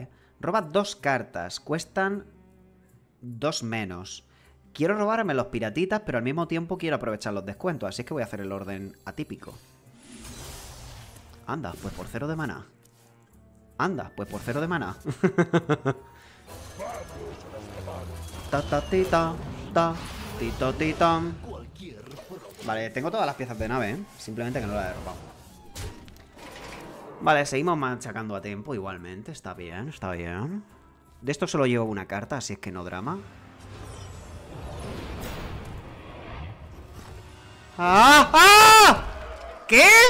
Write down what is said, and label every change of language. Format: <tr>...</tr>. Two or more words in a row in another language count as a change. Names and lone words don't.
<es>Roba 2 cartas, cuestan 2 menos. Quiero robarme los piratitas, pero al mismo tiempo quiero aprovechar los descuentos. Así es que voy a hacer el orden atípico. Anda, pues por 0 de maná. Anda, pues por 0 de maná. Ta ta ti ta ta tito titam. Vale, tengo todas las piezas de nave, ¿eh? Simplemente que no las he robado. Vale, seguimos machacando a tiempo igualmente. Está bien, está bien. De esto solo llevo una carta, así es que no drama. ¡Ah! ¡Ah! ¿Qué?</es>